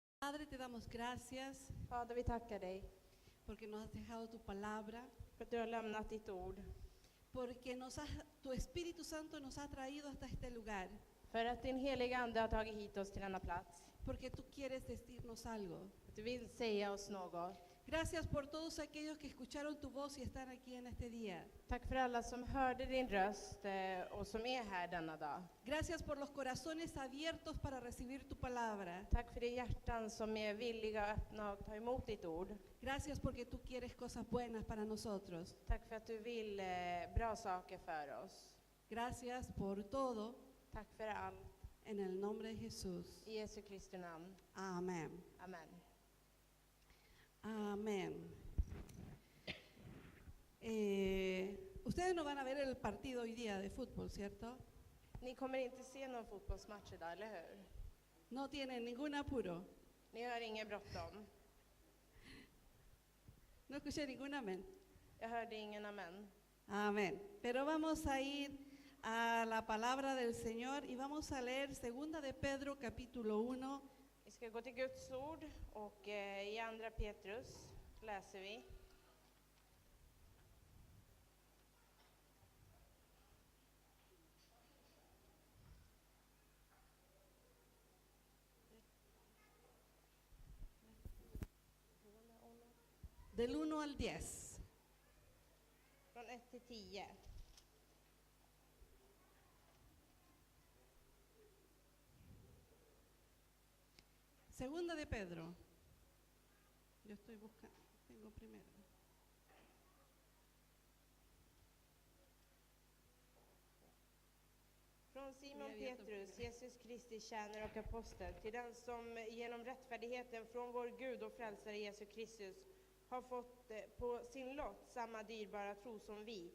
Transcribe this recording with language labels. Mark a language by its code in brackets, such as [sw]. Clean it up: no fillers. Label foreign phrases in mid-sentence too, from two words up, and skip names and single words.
[es] Padre, te damos gracias [sv] Fader, vi tackar dig [es] porque nos has dejado tu palabra, [sv] för att du har lämnat ditt ord. [es] porque tu Espíritu Santo nos ha traído hasta este lugar, [sv] För att din heliga Ande har tagit hit oss till denna plats. [es] porque tú quieres decirnos algo. [sv] Att du vill säga oss något. [es] Gracias por todos aquellos que escucharon tu voz y están aquí en este día. [sv] Tack för alla som hörde din röst och som är här denna dag. [es] Gracias por los corazones abiertos para recibir tu palabra. [sv] Tack för de hjärtan som är villiga att öppna och ta emot ditt ord. [es] Gracias porque tú quieres cosas buenas para nosotros. [sv] Tack för att du vill bra saker för oss. [es] Gracias por todo, [sv] Tack för allt. [es] en el nombre de Jesús. [sv] I Jesu Kristi namn. [es] Amén. [sv] Amen. [es] Amén. Ustedes no van a ver el partido hoy día de fútbol, ¿cierto? [sv] Ni kommer inte se någon fotbollsmatch idag, eller hur? [es] No tienen ningún apuro. [sv] Ni har inget bråttom. [es] No escuché ningún amén. [sv] Jag hörde ingen amen. [es] Amén. Pero vamos a ir a la palabra del Señor y vamos a leer 2 de Pedro capítulo 1, [sv] Vi ska gå till Guds ord och i andra Petrus läser vi. [es] del 1 al 10. [sv] Från 1 till 10. [es] Segunda de Pedro. Yo estoy buscando, tengo primero. [sv] Från Simon Petrus, Jesus Kristi tjänare och apostel, till den som genom rättfärdigheten från vår Gud och frälsare Jesus Kristus har fått på sin lott samma dyrbara tro som vi.